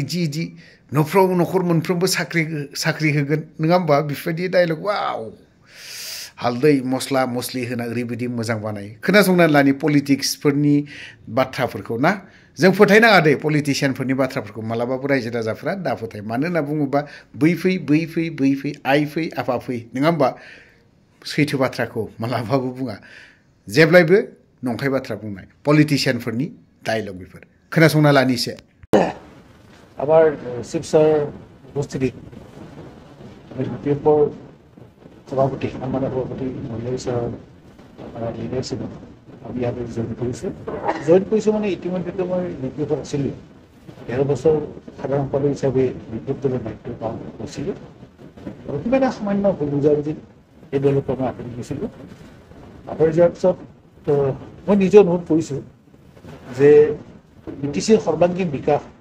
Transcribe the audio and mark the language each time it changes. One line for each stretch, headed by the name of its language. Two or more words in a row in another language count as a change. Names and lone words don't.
Bodo: इदि न'खर मोनफ्रोमबो साख्रि होगोन नङा होमबा बेफोरबायदि डायलग वाव हालदै मस्ला मस्लि होना ओरैबायदि मोजां बानायो खोनासंनानै लानि पलिटिक्सफोरनि बाथ्राफोरखौ ना जों फोथायनाङा दे पलिटिशियानफोरनि बाथ्राफोरखौ मालाबाबो रायजो राजाफ्रा दा फोथाय मानो होनना बुङोबा बै फै आइ फै आफा फै नङा होमबा सैथो बाथ्राखौ मालाबाबो बुङा जेब्लायबो नंखाय बाथ्रा बुंनाय पलिटिशियानफोरनि डायलग बेफोर खोनासंना लानि एसे
Assamese: আবার শিবসার উপস্থিতি বিপিএফর সভাপতি সম্মানীয় সভাপতি মহিলা লিডাৰশ্বিপ আমি ইয়াতে জইন কৰিছোঁ মানে ইতিমধ্যে মই বিপিএফত আছিলোঁ 13 বছৰ সাধাৰণ সম্পাদক হিচাপে বিপিএফ দলৰ দায়িত্ব পালন কৰিছিলোঁ আৰু কিবা এটা সামান্য ভুল বুজাবুজিত এই দলৰ পৰা মই আঁতৰি গৈছিলোঁ আঁতৰি যোৱাৰ পিছত মই নিজে অনুভৱ কৰিছোঁ যে বিটিচিৰ সৰ্বাংগীন বিকাশ